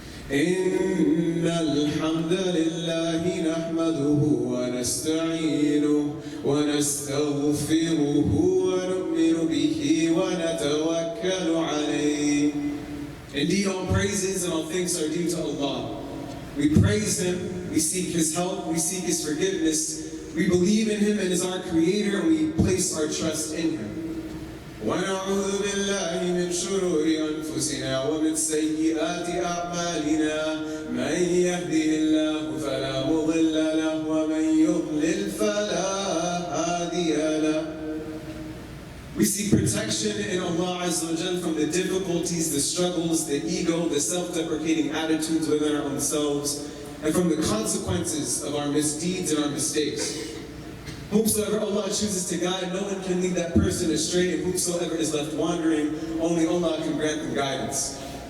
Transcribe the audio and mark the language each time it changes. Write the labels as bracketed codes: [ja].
[ar] إن الحمد لله نحمده ونستعينه ونستغفره ونؤمن به ونتوكل عليه. [en] Indeed, all praises and all thanks are due to Allah. We praise Him, we seek His help, we seek His forgiveness, we believe in Him and as our Creator, and we place our trust in Him. [ar] ونعوذ بالله من شرور أنفسنا ومن سيئات أعمالنا من يهده الله فلا مضل له ومن يضلل فلا هادي له. [en] We seek protection in Allah Azza wa Jal from the difficulties, the struggles, the ego, the self-deprecating attitudes within our own selves, and from the consequences of our misdeeds and our mistakes. Whomsoever Allah chooses to guide, no one can lead that person astray, and whomsoever is left wandering, only Allah can grant them guidance.